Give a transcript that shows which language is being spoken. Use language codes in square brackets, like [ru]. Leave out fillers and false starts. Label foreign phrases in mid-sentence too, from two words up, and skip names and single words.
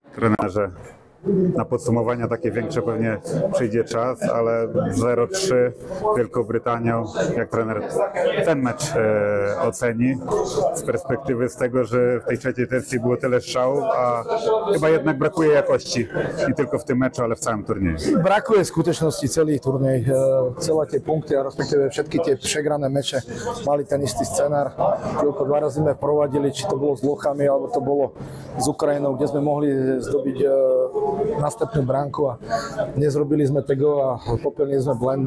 [pl] Trenerze, na podsumowania takie większe pewnie przyjdzie czas, ale 0-3 Wielką Brytanią, jak trener ten mecz oceni z perspektywy z tego, że w tej trzeciej tercji było tyle strzałów, a chyba jednak brakuje jakości nie tylko w tym meczu, ale w całym turnieju. [sk] Brakuje v skutočnosti celý turnej, celé tie punkty a respektíve všetky tie pregrané meče mali ten istý scenár. Koľko dva razy sme provadili, či to bolo s Lochami, alebo to bolo s Ukrajinou, kde sme mohli zdobiť następnú bránku a nezrobili sme tego a popelnili sme blend.